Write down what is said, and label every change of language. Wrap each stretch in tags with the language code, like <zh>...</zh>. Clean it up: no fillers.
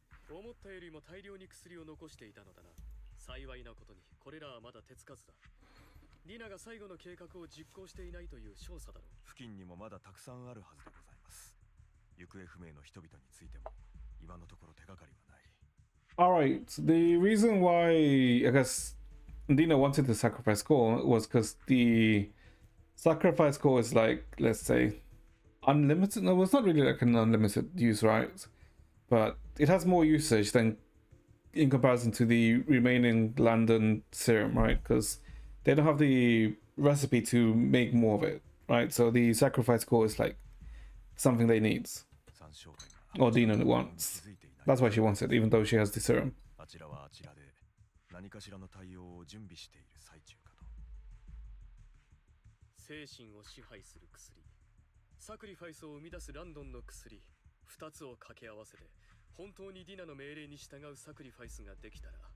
<ja>思ったよりも大量に薬を残していたのだな。幸いなことにこれらはまだ手つかずだ。ディナが最後の計画を実行していないという証左だろう。付近にもまだたくさんあるはずでございます。行方不明の人々についても今のところ手がかりはない。</ja> <en>Alright, the reason why I guess Dina wanted the sacrifice core was because the sacrifice core is like, let's say, unlimited. No, it's not really like an unlimited use, right? But it has more usage than in comparison to the remaining London serum, right? Because they don't have the recipe to make more of it, right? So the sacrifice core is like something they need, or Dina wants. That's why she wants it, even though she has the serum.</en> <ja>あちらはあちらで何かしらの対応を準備している最中かと。精神を支配する薬、サクリファイスを生み出すランドンの薬、2つを掛け合わせて本当にディナの命令に従うサクリファイスができたら。</ja>